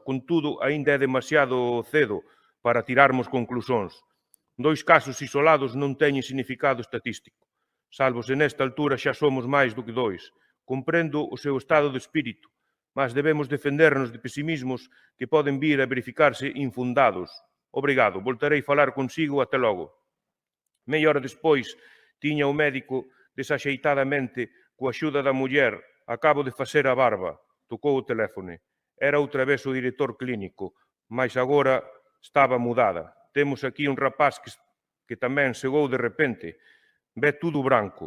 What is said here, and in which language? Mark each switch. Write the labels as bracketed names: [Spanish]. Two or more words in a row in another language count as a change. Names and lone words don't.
[Galician] Contudo, aínda é demasiado cedo para tirarmos conclusións. 2 casos isolados non teñen significado estatístico. Salvo se nesta altura xa somos máis do que 2. Comprendo o seu estado de espírito, mas debemos defendernos de pesimismos que poden vir a verificarse infundados. Obrigado, voltarei falar consigo, até logo. Meia hora despois, tiña o médico desaxeitadamente, coa axuda da muller, acabo de facer a barba, tocou o teléfone. Era outra vez o director clínico, mas agora estaba mudada. Temos aquí un rapaz que tamén chegou de repente, ve [Portuguese] tudo branco.